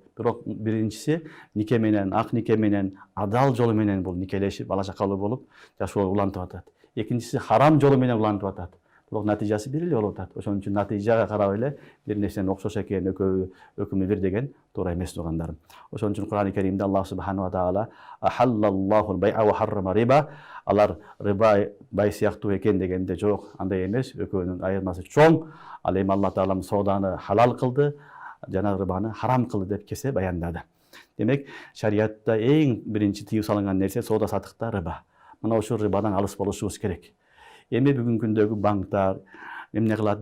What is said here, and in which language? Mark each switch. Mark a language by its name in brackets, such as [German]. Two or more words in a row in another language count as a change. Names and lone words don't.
[Kyrgyz] Бирок биринчиси нике менен, ак нике менен, адал жолу менен бул никелешип, бала чакалуу болуп жашоо улантып атат. Экинчиси харам жолу менен улантып атат. Бирок натыйжасы бир эле болуп атат. Ошон үчүн натыйжага карап эле бир нерсенин окшош экен, экөө өкүмү бир деген туура эмес туугандарым. Ошон үчүн Кур'ан-ы Каримде [Arabic] الله سبحانه تعالى أحل الله البيع وحرم الربا, [Kyrgyz] алар риба бай сыяктуу экен дегенде жок, андай эмес, экөөнүн айырмасы чоң. Ал эми Аллах таалам сооданы халал кылды, жана рибаны харам кылды деп кесе баяндады. Демек, шариатта эң биринчи тыюу салынган нерсе соода сатыкта риба. Мына ошол рибадан алыс болушубуз керек. Эми бүгүнкү күндөгү банктар эмне кылат?